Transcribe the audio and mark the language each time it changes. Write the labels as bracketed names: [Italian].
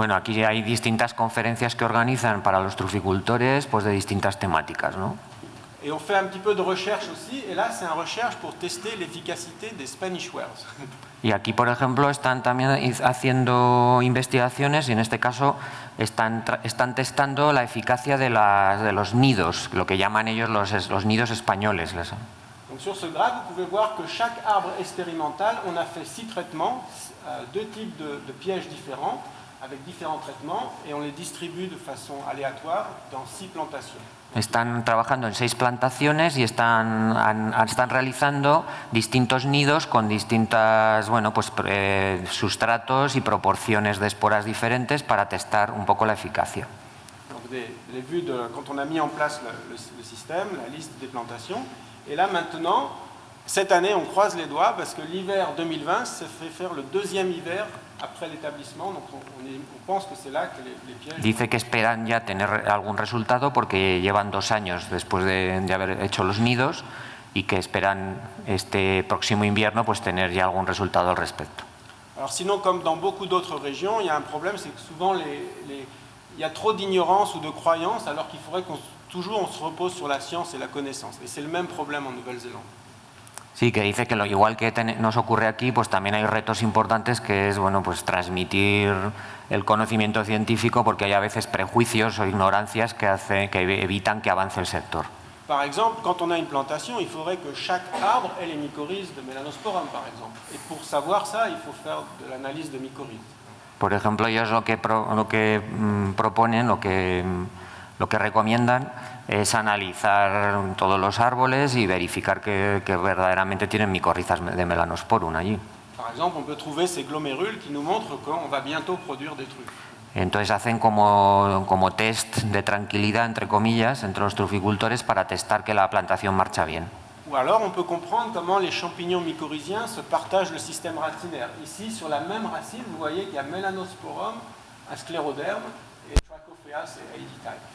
[Spanish] Bueno, aquí hay distintas conferencias que organizan para los truficultores, pues de distintas temáticas, ¿no? [French] Et on fait un petit peu de recherche aussi, et là c'est une recherche pour tester l'efficacité des Spanish wares. [Spanish] Y aquí, por ejemplo, están también haciendo investigaciones y en este caso están testando la eficacia de los nidos, lo que llaman ellos los nidos españoles. [French] Donc sur ce graphe, vous pouvez voir que chaque arbre expérimental, on a fait 6 traitements, 2 types de pièges différents, avec différents traitements, et on les distribue de façon aléatoire dans 6 plantations. [Spanish] Están trabajando en 6 plantaciones y están realizando distintos nidos con distintas sustratos y proporciones de esporas diferentes para testar un poco la eficacia. [French] Donc les vues quand on a mis en place le système, la liste des plantations. Et là maintenant, cette année, on croise les doigts parce que l'hiver 2020 se fait faire le deuxième hiver après l'établissement. Donc on pense que c'est là que les pièges... [Spanish] Dice que esperan ya tener algún resultado porque llevan 2 años después de haber hecho los nidos y que esperan este próximo invierno pues tener ya algún resultado al respecto. [French] Alors sinon, comme dans beaucoup d'autres régions, il y a un problème, c'est que souvent il y a trop d'ignorance ou de croyance alors qu'il faudrait toujours on se repose sur la science et la connaissance. Et c'est le même problème en Nouvelle-Zélande. [Spanish] Sí, que dice que igual que nos ocurre aquí, pues también hay retos importantes que es pues transmitir el conocimiento científico porque hay a veces prejuicios o ignorancias que evitan que avance el sector. [French] Par exemple, quand on a une plantation, il faudrait que chaque arbre ait les mycorhizes de Melanosporum, par exemple. Et pour savoir ça, il faut faire de l'analyse de mycorhizes. [Spanish] Por ejemplo, ellos lo que proponen, lo que recomiendan es analizar todos los árboles y verificar que verdaderamente tienen micorrizas de Melanosporum allí. [French] Par exemple, on peut trouver ces glomérules qui nous montrent qu'on va bientôt produire des truffes. [Spanish] Entonces hacen como test de tranquilidad, entre comillas, entre los truficultores para testar que la plantación marcha bien. [French] Ou alors on peut comprendre comment les champignons mycorhiziens se partagent le système racinaire. Ici, sur la même racine, vous voyez qu'il y a Melanosporum, un scléroderme, et Trichophaeas et Aeditae.